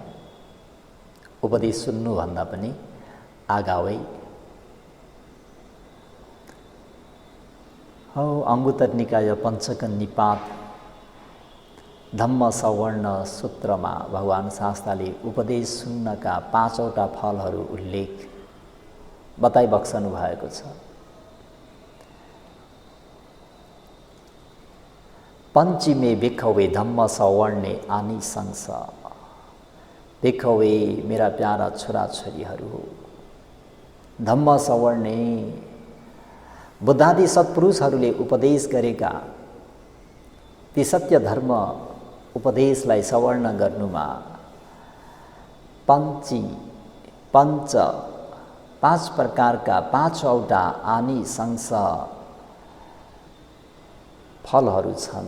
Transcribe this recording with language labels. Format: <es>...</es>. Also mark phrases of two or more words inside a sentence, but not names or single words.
<ne>उपदेश सुन्नुभन्दा पनि आगावै अंगुत्तर निकाय पञ्चक निपात धम्म सवर्ण सूत्रमा भगवान शास्त्रले उपदेश सुन्नका 5वटा फलहरू उल्लेख बताइबक्सनु भएको छ।</ne> <pi>पञ्चमे भिक्खवे धम्म सवर्णे आनिशंस।</pi> <ne>भिक्खवे मेरा प्यारा छोराछोरीहरू हो,</ne> <pi>धम्म सवर्णे</pi> <ne>बुद्धादि सत्पुरुषहरूले उपदेश गरेका ती सत्य धर्म उपदेशलाई सवर्ण गर्नुमा पाँच प्रकारका 5वटा आनिशंस फलहरू छन्।</ne>